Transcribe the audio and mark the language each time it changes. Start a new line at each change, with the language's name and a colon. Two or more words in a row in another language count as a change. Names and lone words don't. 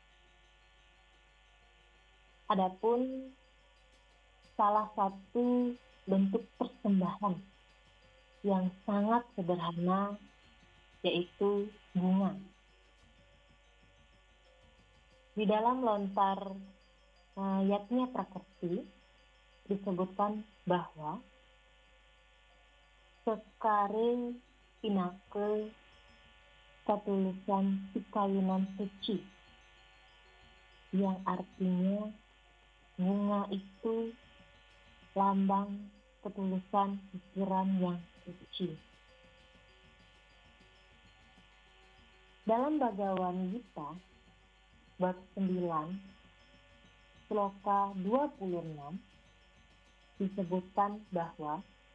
Indonesian: Adapun salah satu bentuk persembahan yang sangat sederhana yaitu bunga. Di dalam lontar Yatnya Prakerti disebutkan bahwa
Balinese: sekare pinake ketulusan pikayunan suci,
Indonesian: yang artinya bunga itu lambang ketulusan pikiran yang suci. Dalam Bhagavad Gita, bab 9, sloka 26, disebutkan bahwa